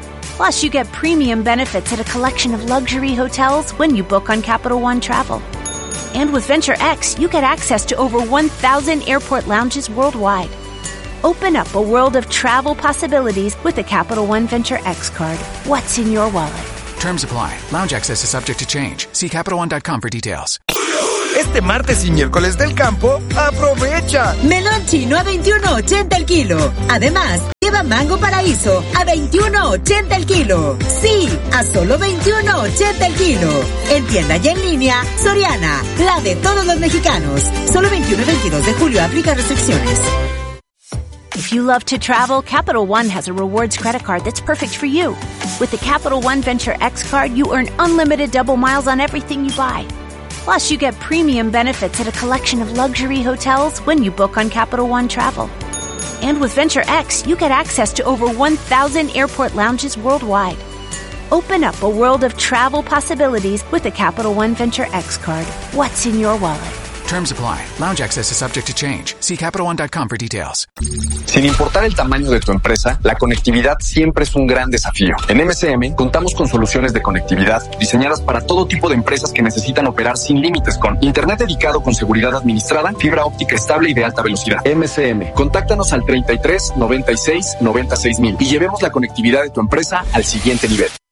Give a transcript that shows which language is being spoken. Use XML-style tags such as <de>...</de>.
<en>Plus, you get premium benefits at a collection of luxury hotels when you book on Capital One Travel. And with Venture X, you get access to over 1,000 airport lounges worldwide. Open up a world of travel possibilities with the Capital One Venture X card. What's in your wallet? Terms apply. Lounge access is subject to change. See CapitalOne.com for details.</en> <es>Este martes y miércoles del campo, aprovecha. Melón chino a $21.80 el kilo. Además, lleva mango paraíso a $21.80 el kilo. Sí, a solo $21.80 el kilo. En tienda y en línea, Soriana, la de todos los mexicanos. Solo 21 y 22 de julio, aplica restricciones.</es> <en>If you love to travel, Capital One has a rewards credit card that's perfect for you. With the Capital One Venture X card, you earn unlimited double miles on everything you buy. Plus, you get premium benefits at a collection of luxury hotels when you book on Capital One Travel. And with Venture X, you get access to over 1,000 airport lounges worldwide. Open up a world of travel possibilities with the Capital One Venture X card. What's in your wallet? Terms apply. Lounge access is subject to change. See CapitalOne.com for details.</en> <es>Sin importar el tamaño de tu empresa, la conectividad siempre es un gran desafío. En MCM contamos con soluciones de conectividad diseñadas para todo tipo de empresas que necesitan operar sin límites con internet dedicado con seguridad administrada, fibra óptica estable y de alta velocidad. MCM, contáctanos al 33 96 96000 y llevemos la conectividad de tu empresa al siguiente nivel.</es>